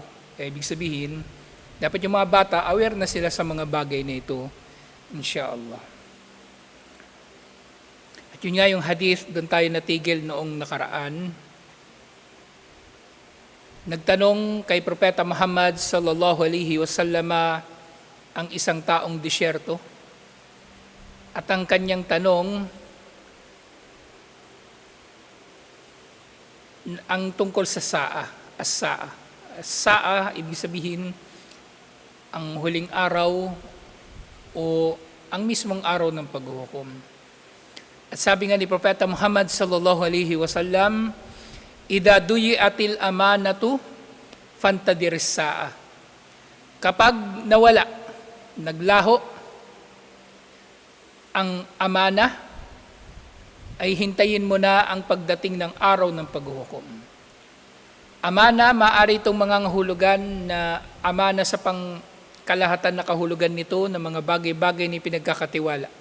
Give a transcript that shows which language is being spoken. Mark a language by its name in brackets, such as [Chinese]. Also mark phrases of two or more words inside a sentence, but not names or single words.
[Filipino] Kaya ibig sabihin, dapat yung mga bata, aware na sila sa mga bagay na ito, insyaallah. At yun nga yung hadith, doon tayo natigil noong nakaraan. Nagtanong kay Propeta Muhammad [Arabic] صلى الله عليه وسلم [Filipino] ang isang taong disyerto. At ang kanyang tanong, ang tungkol sa saa, as-saa. As-saa, ibig sabihin, ang huling araw o ang mismong araw ng paghuhukom. At sabi nga ni Propeta Muhammad [Arabic] صلى الله عليه وسلم, "إذا ضيعت الأمانة فانتظر الساعة." [Filipino] Kapag nawala, naglaho ang amana, ay hintayin mo na ang pagdating ng araw ng paghuhukom. Amana, maaari itong mga hulugan na amana sa pangkalahatan na kahulugan nito ng mga bagay-bagay ni pinagkakatiwala.